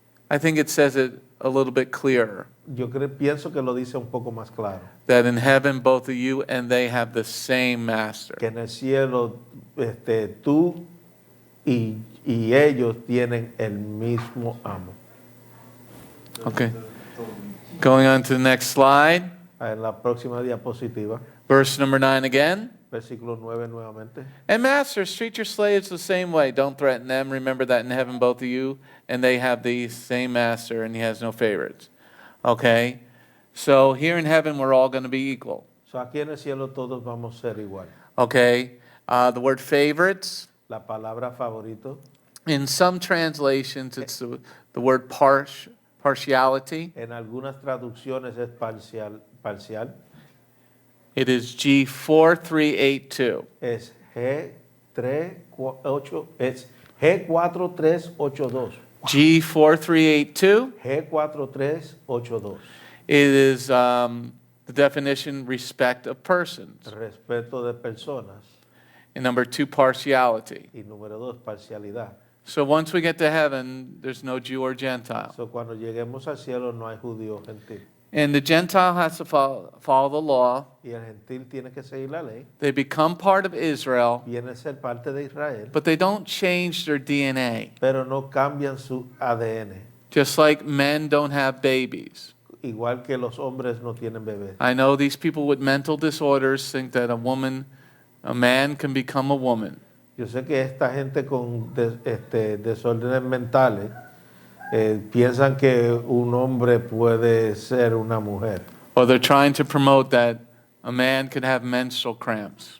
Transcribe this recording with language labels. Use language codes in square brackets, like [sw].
[en] I think it says it a little bit clearer. [es] pienso que lo dice un poco más claro. [en] That in heaven, both of you and they have the same master. [es] Que en el cielo tú y ellos tienen el mismo amo. [en] Okay. Going on to the next slide. [es] En la próxima diapositiva, [en] Verse number 9 again. [es] versículo 9 nuevamente. [en] And masters, treat your slaves the same way. Don't threaten them. Remember that in heaven, both of you and they have the same master, and he has no favorites. Okay? So here in heaven, we're all going to be equal. [es] So aquí en el cielo todos vamos a ser igual. [en] Okay? The word favorites, [es] La palabra favorito, [en] in some translations, it's the word partiality. [es] en algunas traducciones es parcial. [en] It is G4382. [es] Es G4382. Es G4382. [en] G4382. [es] G4382. [en] It is the definition respect of persons. [es] Respeto de personas. [en] And number 2, partiality. [es] Y número 2, parcialidad. [en] So once we get to heaven, there's no Jew or Gentile. [es] So cuando lleguemos al cielo no hay judío o gentil. [en] And the Gentile has to follow the law. [es] Y el gentil tiene que seguir la ley. [en] They become part of Israel, [es] Viene a ser parte de Israel. [en] but they don't change their DNA. [es] Pero no cambian su ADN. [en] Just like men don't have babies. [es] Igual que los hombres no tienen bebés. [en] I know these people with mental disorders think that a man can become a woman. [es] Yo sé que esta gente con desórdenes mentales piensan que un hombre puede ser una mujer. [en] Or they're trying to promote that a man could have menstrual cramps.